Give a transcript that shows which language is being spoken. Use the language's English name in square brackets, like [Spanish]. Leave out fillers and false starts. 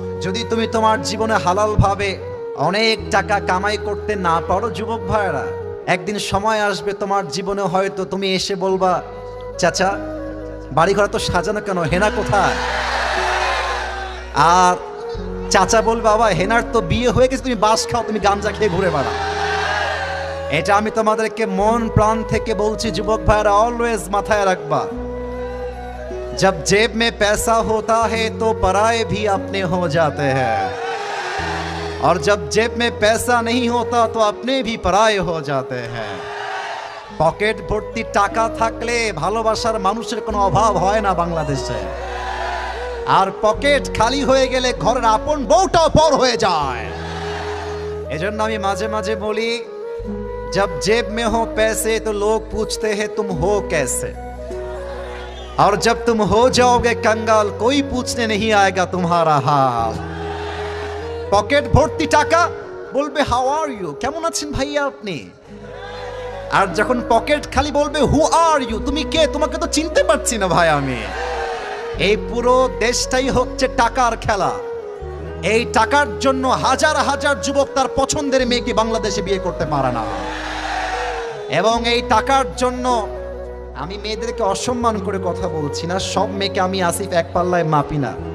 [Bangla] যদি তুমি তোমার জীবনে হালাল ভাবে অনেক টাকা কামাই করতে না পারো যুবক ভাইয়েরা, একদিন সময় আসবে তোমার জীবনে হয়তো তুমি এসে বলবা, চাচা বাড়িঘর তো সাজানো কেন, হেনা কোথায়? আর চাচা বলবে, বাবা হেনার তো বিয়ে হয়ে গেছে, তুমি বাস খাও, তুমি গাঞ্জা খেয়ে ঘুরে বেড়াও। এটা আমি তোমাদেরকে মন প্রাণ থেকে বলছি যুবক ভাইরা, অলওয়েজ মাথায় রাখবা, [Hindi] जब जेब में पैसा होता है तो पराये भी अपने हो जाते हैं, और जब जेब में पैसा नहीं होता तो अपने भी पराये हो जाते हैं। [Bangla] পকেট ভর্তি টাকা থাকলে ভালোবাসার মানুষের কোনো অভাব হয় না বাংলাদেশে, আর পকেট খালি হয়ে গেলে ঘরের আপন বউটাও পর হয়ে যায়। এজন্য আমি মাঝে মাঝে বলি, [Hindi] जब जेब में हो पैसे तो लोग पूछते हैं तुम हो कैसे, और जब तुम हो जाओगे कंगाल कोई पूछने नहीं आएगा तुम्हारा हाल। [Bangla] পকেট ভর্তি টাকা, বলবে [English] how are you, [Bangla] কেমন আছেন ভাইয়া আপনি, আর যখন পকেট খালি বলবে [English] who are you, [Bangla] তুমি কে, তোমাকে তো চিনতে পারছি না ভাই আমি। এই পুরো দেশটাই হচ্ছে টাকার খেলা। এই টাকার জন্য হাজার হাজার যুবক তার পছন্দের মেয়েকে বাংলাদেশে বিয়ে করতে পারে না, এবং এই টাকার জন্য আমি মেয়েদেরকে অসম্মান করে কথা বলছি না, সব মেয়েকে আমি আসিফ এক পাল্লায় মাপি না।